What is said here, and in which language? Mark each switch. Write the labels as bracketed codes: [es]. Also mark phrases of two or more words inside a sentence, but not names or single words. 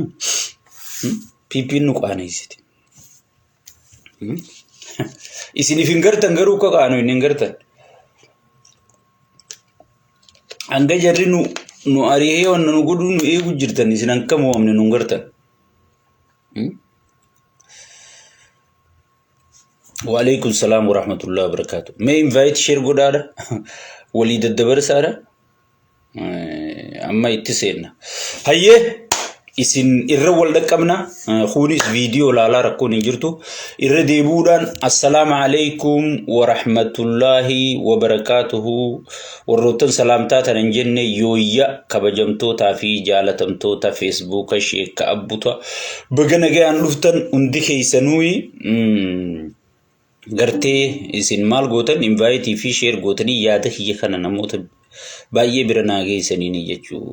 [om] Piipiin nu qaaneessite. Isiniif hin gartan garuu akka qaanu hin gartan. Hanga jarri nu ari'ee wanna nu godhuu nu eegu jirtan isin akka mo'amne nu gartan. [ar] وعليكم السلام ورحمة الله وبركاته. [om] May [en] invite share [om] godhaadha. Walii daddabarsaadha. Amma itti seenna. Hayyee isin irra wal dhaqqabna. Kunis viidiyoo laalaa rakkoon hin jirtu. Irra deebuudhaan [ar] السلام عليكم ورحمة الله وبركاته. [om] Warroottan salaamtaa tanan jenne yooyya kabajamtootaa fi jaalatamtoota Facebook sheekka abbuta baga nagayaan dhuftan hundi keessanuu gartee isin maal gootan invite fi share gootanii yaada kiyya kana namoota baay'ee bira naageessanii jechuudha.